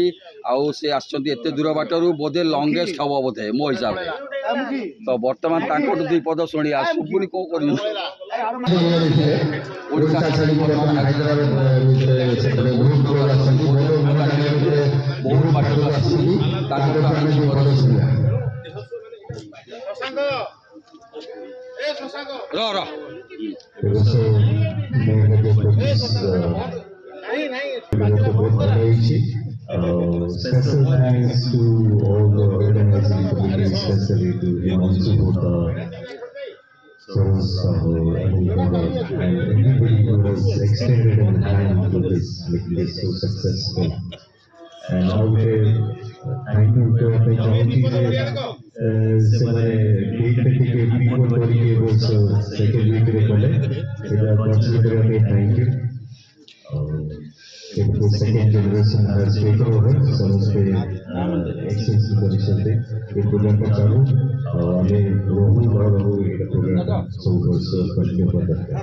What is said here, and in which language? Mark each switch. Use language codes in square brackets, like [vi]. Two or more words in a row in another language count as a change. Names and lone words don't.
[or] ଆଉ ସେ ଆସିଛନ୍ତି ଏତେ ଦୂର ବାଟରୁ, ବୋଧେ ଲଙ୍ଗେଷ୍ଟ ହେବ ବୋଧେ ମୋ ହିସାବରେ। ତ ବର୍ତ୍ତମାନ ତାଙ୍କଠୁ ଦୁଇ ପଦ ଶୁଣିବା। ଶୁଭୁନି କ'ଣ କରିବୁ? ଓଡ଼ିଶା ଛାଡ଼ି ବର୍ତ୍ତମାନ ହାଇଦ୍ରାବାଦ ସେପଟେ ବହୁତ ଦୂର ଆସନ୍ତି, ବହୁତ ବାଟରୁ ଆସନ୍ତି। ତାଙ୍କଠୁ ଆମେ ଦୁଇ ପଦ ଶୁଣିବା। [en] Special thanks to all the organizing committee, especially to Himanshu Bhutta, Soros Sahu, and everybody who has extended a hand to this, making this so successful. And now thank you to the committee. [or] ସେମାନେ ଡେଟ୍ ଟିକେ ପ୍ରିପୋର୍ଟ କରିକି ଏ ବର୍ଷ [en] second weekରେ [or] କଲେ, ସେଇଟା କନସିଡର କରିବା ପାଇଁ [en] thank you. [or] ଆଉ [en] second generation has take over, [or] ସମସ୍ତେ ଏକ୍ସଚେଞ୍ଜ କରିଛନ୍ତି। ଏ ପ୍ରୋଗ୍ରାମଟା ଚାଲୁ, ଆଉ ଆମେ ରହୁ ଏଇଟା ପ୍ରୋଗ୍ରାମ ସବୁ ବର୍ଷ କଣ୍ଟିନ୍ୟୁ କରିବା ଦରକାର।